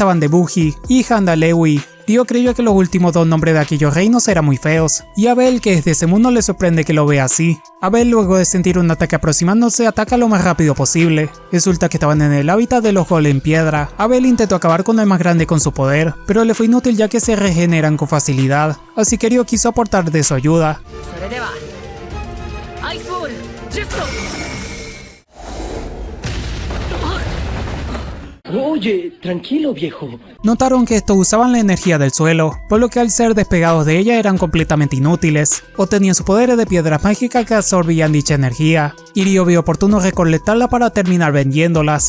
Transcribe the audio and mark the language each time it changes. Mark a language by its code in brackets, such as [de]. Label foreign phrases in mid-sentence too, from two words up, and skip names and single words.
[es] También estaban Debuji y Handalewi, Ryo creyó que los últimos dos nombres de aquellos reinos eran muy feos, y Abel, que es de ese mundo, le sorprende que lo vea así. Abel, luego de sentir un ataque aproximándose, ataca lo más rápido posible. Resulta que estaban en el hábitat de los golems en piedra. Abel intentó acabar con el más grande con su poder, pero le fue inútil ya que se regeneran con facilidad, así que Ryo quiso aportar de su ayuda. [ja] それではアイスボールジュスト [es] Oye, tranquilo, viejo. Notaron que estos usaban la energía del suelo, por lo que al ser despegados de ella eran completamente inútiles, o tenían sus poderes de piedras mágicas que absorbían dicha energía, y Ryo vio oportuno recolectarla para terminar vendiéndolas.